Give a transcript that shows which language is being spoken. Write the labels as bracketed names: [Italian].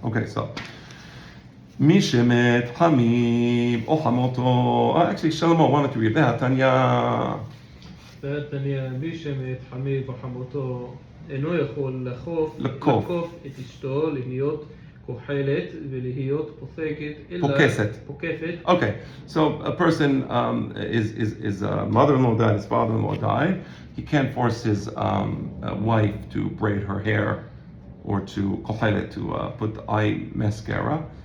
[English] Okay, so [Hebrew] Mishemet Hamib or Hamoto. [English] Actually, Shlomo wanted to read that. [Hebrew] Tanya. תניא, מי שמת חמיו וחמותו אינו יכול לקוף את אשתו להיות כוחלת ולהיות פוסקת אלא פוקפת. [English] Okay, so a person his mother-in-law died, his father-in-law died. He can't force his wife to braid her hair or to כוחלת, to put eye mascara.